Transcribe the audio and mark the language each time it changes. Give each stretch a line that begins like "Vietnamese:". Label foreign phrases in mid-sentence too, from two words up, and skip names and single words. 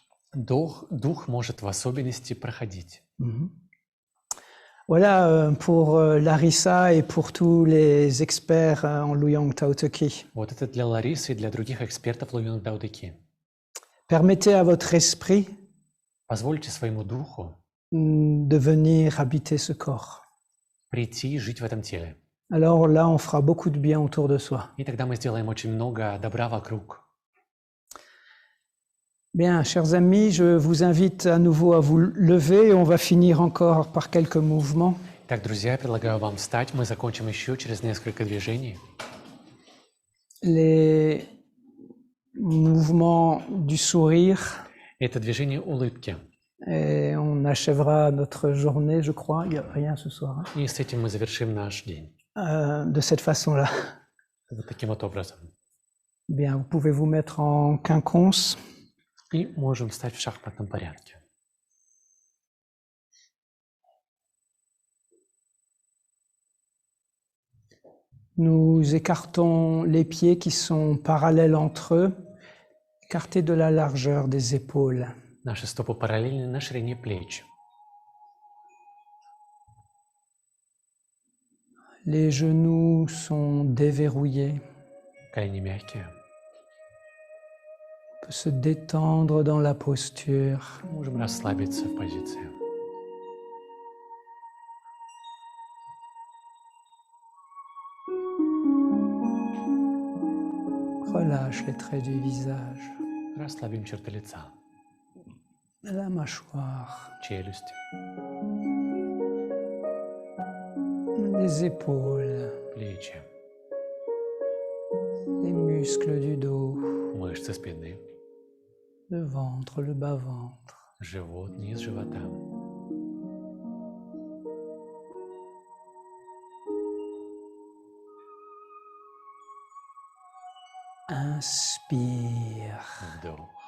French: Voilà pour Larissa et pour tous les experts en Luyong Tao Te Chi. Permettez à votre esprit
Russian: Позвольте своему духу
French: de venir habiter ce corps.
Russian: прийти и жить в этом теле.
French: Alors là, on fera beaucoup de bien autour de soi.
Russian: И тогда мы сделаем очень много добра вокруг.
French: Bien, chers amis, je vous invite à nouveau à vous lever et on va finir encore par quelques mouvements.
Russian: Итак, друзья, я предлагаю вам встать. Мы закончим еще через несколько движений.
French: Les mouvements du sourire.
Russian: Это движение улыбки.
French: Et on achèvera notre journée, je crois. Il n'y a rien ce soir. Hein.
Russian: И с этим мы завершим наш день.
French: De cette façon-là.
Russian: Вот таким вот образом.
French: Bien, vous pouvez vous mettre en quinconce.
Russian: И можем встать в шахматном порядке.
French: Nous écartons les pieds qui sont parallèles entre eux, écartés de la largeur des épaules.
Russian: Наши стопы параллельны на ширине плеч.
French: Les genoux sont déverrouillés.
Russian: Колени мягкие.
French: On peut se détendre dans la posture.
Russian: Можем расслабиться в позиции.
French: Relâche les traits du visage.
Russian: Расслабим черты лица,
French: La mâchoire.
Russian: челюсть,
French: Les épaules.
Russian: плечи,
French: Les muscles du dos.
Russian: мышцы спины,
French: Le ventre, le bas-ventre.
Russian: живот, низ живота.
French: Inspire.
Russian: Вдох.